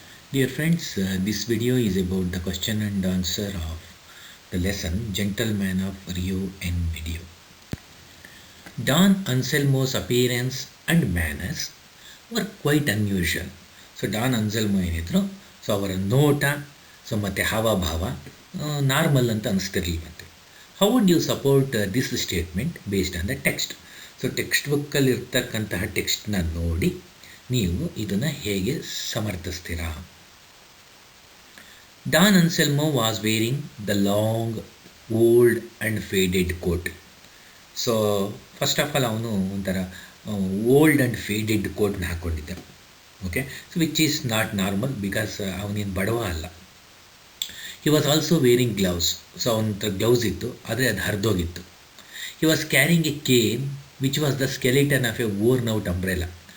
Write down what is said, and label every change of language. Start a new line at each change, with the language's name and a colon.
English: Dear friends, this video is about the question and answer of the lesson Gentleman of Rio N Video. Don Anselmo's appearance and manners were quite unusual.
Kannada: So Don Anselmo ಏನಿದ್ರು so ಅವರ ನೋಟ so ಮತ್ತು ಹಾವಭಾವ normal ಅಂತ ಅನಿಸ್ತಿರ್ಲಿಲ್ಲಂತೆ.
English: How would you support this statement based on the text?
Kannada: So text ಬುಕ್ಕಲ್ಲಿ ಇರ್ತಕ್ಕಂತಹ ಟೆಕ್ಸ್ಟ್ನ ನೋಡಿ ನೀವು ಇದನ್ನು ಹೇಗೆ ಸಮರ್ಥಿಸ್ತೀರಾ?
English: Don Anselmo was wearing the long, old and faded coat. So first of all
Kannada: ಅವನು ಒಂಥರ
English: old and faded
Kannada: ಕೋಟ್ನ ಹಾಕ್ಕೊಂಡಿದ್ದ.
English: okay, so which is not normal because
Kannada: ಅವನೇನು ಬಡವ ಅಲ್ಲ.
English: He was also wearing gloves.
Kannada: So ಅವನ ಹತ್ರ ಗ್ಲೌಸ್ ಇತ್ತು, ಆದರೆ ಅದು ಹರಿದೋಗಿತ್ತು.
English: He was carrying a cane which was the skeleton of a worn out umbrella.